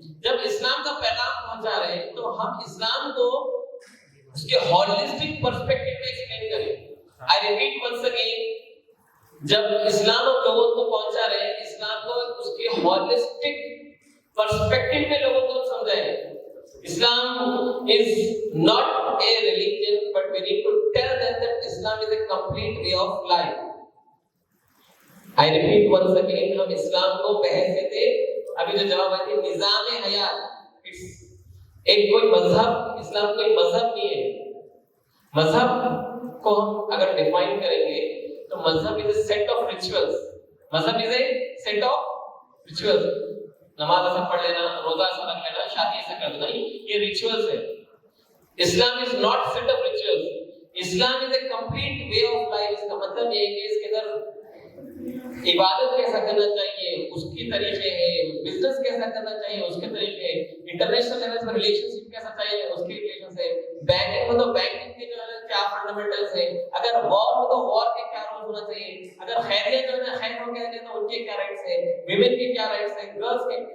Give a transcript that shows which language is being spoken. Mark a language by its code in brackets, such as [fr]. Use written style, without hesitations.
[ur] جب اسلام کا پیغام پہنچا رہے ہیں تو ہم اسلام کو اس کے ہولسٹک پرسپیکٹو میں ایکسپلین کریں. [en] I repeat once again, [ur] جب اسلام ہم لوگوں کو پہنچا رہے ہیں، اسلام کو اس کے ہولسٹک پرسپیکٹو میں لوگوں کو سمجھائیں. [en] Islam is not a religion, but we need to tell them that Islam is a complete way of life. I repeat once again, [ur] ہم اسلام کو بحیثیت ابھی جو جواب ہے نظام حیات، ایک کوئی مذہب، اسلام کوئی مذہب نہیں ہے. مذہب کو ہم اگر ڈیفائن کریں گے تو مذہب [en] is a set of rituals. مذہب is a set of rituals. [ur] نماز ایسا پڑھ لینا، روزہ ایسا رکھ لینا، شادی ایسا کر دینا، یہ ریچولز ہے. [en] Islam is not set of rituals. Islam is a complete way of life. [ur] اس کا مطلب یہ ہے کہ اس کے اندر عبادت کیسا کرنا چاہیے اس کی طریقے ہیں، بزنس کیسا کرنا چاہیے اس کے طریقے ہیں، انٹرنیشنل لیول پر ریلیشن شپ کیسا چاہیے اس کے ریلیشن سے، بینکنگ ہو تو بینکنگ کے جو ہے کیا فنڈامنٹلز ہیں، اگر وار ہو تو وار کے کیا رول ہونا چاہیے، اگر خیریت جو ہے خیر ہو گیا تو ان کے کیا رائٹس ہیں، ویمن کے کیا رائٹس ہیں، گرلز کے.